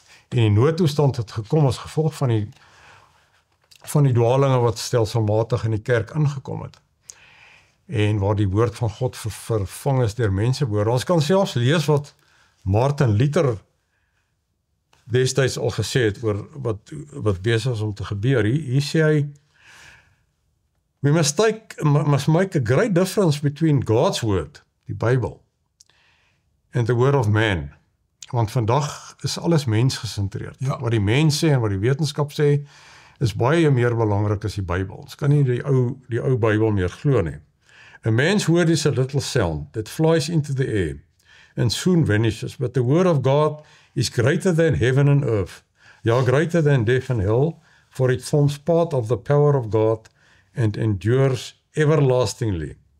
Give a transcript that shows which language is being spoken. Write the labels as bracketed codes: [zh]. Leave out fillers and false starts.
[af] En die noodtoestand het gekom as gevolg van die dwalinge wat stelselmatig in die kerk ingekom het. En waar die woord van God vervang is deur mensewoorde. Ons kan selfs lees wat Martin Luther destyds al gesê het oor wat besig is om te gebeur. Hier sê hy, [en] we must make a great difference between God's word, [af] die Bybel, [en] and the word of man. [af] Want vandag is alles mensgesentreerd. Ja. Wat die mens sê en wat die wetenskap sê, is baie meer belangrik as die Bybel. Ons kan nie die ou Bybel meer glo nie. [en] A man's word is a little sound that flies into the air and soon vanishes, but the word of God is greater than heaven and earth, greater than death and hell, for it forms part of the power of God and endures everlastingly.